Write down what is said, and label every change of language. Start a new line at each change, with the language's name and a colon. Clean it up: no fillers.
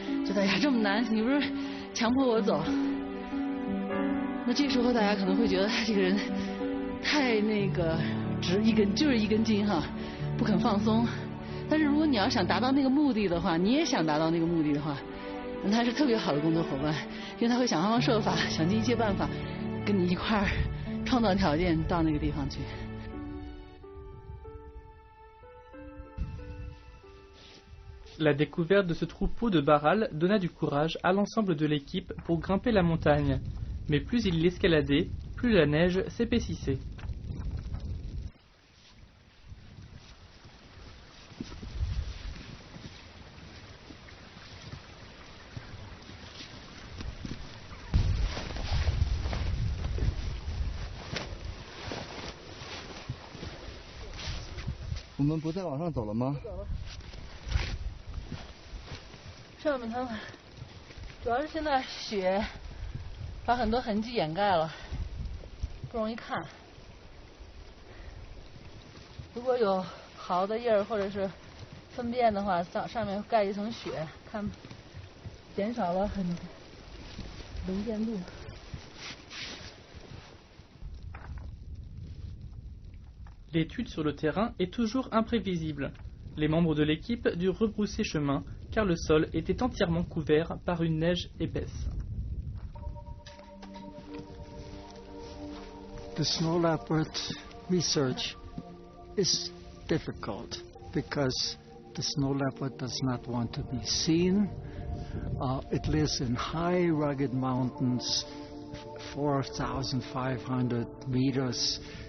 Chinese: 觉得呀这么难，你不是强迫我走？那这时候大家可能会觉得他这个人太那个直一根就是一根筋哈，不肯放松。但是如果你要想达到那个目的的话，你也想达到那个目的的话，那他是特别好的工作伙伴，因为他会想方法设法，想尽一切办法跟你一块儿。创造条件到那个地方去。
French: La découverte de ce troupeau de Barral donna du courage à l'ensemble de l'équipe pour grimper la montagne. Mais plus ils l'escaladaient, plus la neige s'épaississait. «
Chinese: 我们不再往上走了吗？上面他们主要是现在雪把很多痕迹掩盖了，不容易看。如果有刨的印儿或者是粪便的话，上面盖一层雪，看减少了很能见度。
French: L'étude sur le terrain est toujours imprévisible. Les membres de l'équipe durent rebrousser chemin car le sol était entièrement couvert par une neige épaisse.
English: The snow leopard research is difficult because the snow leopard does not want to be seen. It lives in high rugged mountains, 4,500 meters.